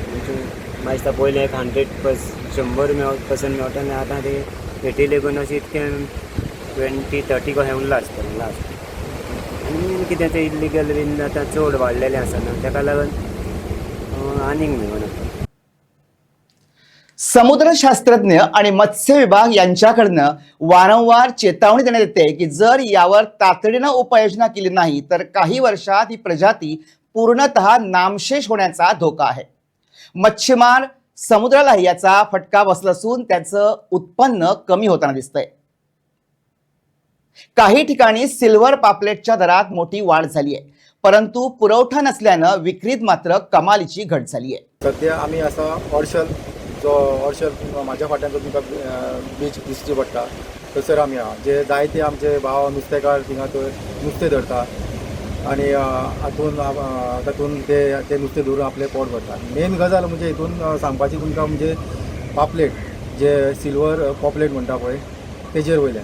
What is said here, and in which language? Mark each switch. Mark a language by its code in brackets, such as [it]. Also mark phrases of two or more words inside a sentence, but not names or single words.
[kok] म्हणजे म्हाका दिसता पयलीं 100% मेळटा आनी आतां ते रेटी लेगून अशें इतकें 20-30 कशें लास्ट. आनी कितें तें इल्लीगल बीन आतां चड वाडलेलें आसा न्हू, ताका लागून आनीक मेळना. [mr] समुद्रशास्त्रज्ञ आणि मत्स्य विभाग यांच्याकडनं वारंवार चेतावणी देण्यात येते की जर यावर तातडीनं उपाययोजना केली नाही तर काही वर्षात ही प्रजाती पूर्णतः नामशेष होण्याचा धोका आहे. मच्छीमार समुद्रालाही याचा फटका बसला असून त्याचं उत्पन्न कमी होताना दिसतंय. काही ठिकाणी सिल्वर पापलेटच्या दरात मोठी वाढ झाली आहे, परंतु पुरवठा नसल्यानं विक्रीत मात्र कमालीची घट झाली आहे. [kok] सध्या आम्ही असा हॉर्शल माझ्या फाट्यान जो तुमकां बीच दिसची पडटा थंयसर आमी आहा, जे जायते आमचे भाव नुस्तेकार थिंगा थंय नुस्तें धरता आनी तातूंत ते नुस्तें धरून आपलें पोट भरता. मेन गजाल म्हणजे हितून सांगपाची तुमकां म्हणजे पापलेट जे सिल्वर पॉपलेट म्हणटा पळय तेजेर वयल्यान.